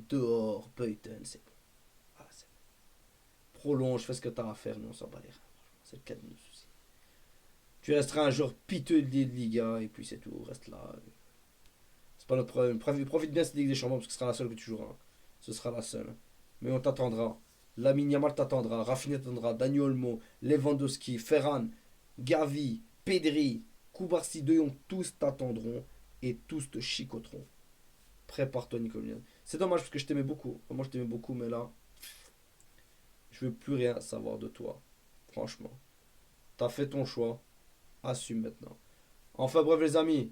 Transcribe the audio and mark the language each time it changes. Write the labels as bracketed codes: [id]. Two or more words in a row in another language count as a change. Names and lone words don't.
[fr] Dehors, Peyton, c'est bon. Voilà, c'est bon. Prolonge, fais ce que t'as à faire, nous on s'en bat les reins. C'est le cas de nos soucis. Tu resteras un joueur piteux de Liga et puis c'est tout. Reste là. C'est pas notre problème. Profite bien de cette Ligue des Champions parce que ce sera la seule que tu joueras. Ce sera la seule. Mais on t'attendra. Lamine Yamal t'attendra. Rafinha t'attendra. Dani Olmo, Lewandowski, Ferran, Gavi, Pedri, Koubarsi, De Jong, tous t'attendront et tous te chicoteront. Prépare-toi, Nicolas. C'est dommage parce que je t'aimais beaucoup. Moi, je t'aimais beaucoup, mais là, je veux plus rien savoir de toi. Franchement. T'as fait ton choix. Assume maintenant. Enfin, bref, les amis.